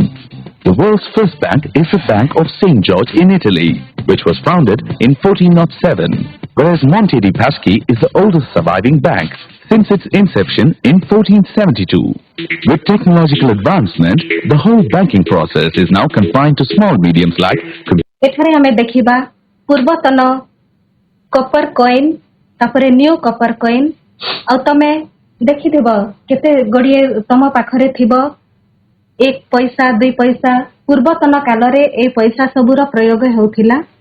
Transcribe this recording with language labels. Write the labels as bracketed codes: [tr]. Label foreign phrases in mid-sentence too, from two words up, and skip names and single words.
[en] The world's first bank is the Bank of St. George in Italy, which was founded in 1407, whereas Monte dei Paschi is the oldest surviving bank since its inception in 1472. With technological advancement, the whole banking process is now confined to small mediums like [or] ଏଠାରେ ଆମେ ଦେଖିବା ପୂର୍ବତନ [en] copper coin [or] ତାପରେ [en] new copper coin [or] ଆଉ ତମେ ଦେଖିଥିବ କେତେ ଗୁଡ଼ିଏ ତମ ପାଖରେ ଥିବ 1 ପଇସା 2 ପଇସା ପୂର୍ବତନ କାଳରେ ଏହି ପଇସା ସବୁର ପ୍ରୟୋଗ ହେଉଥିଲା।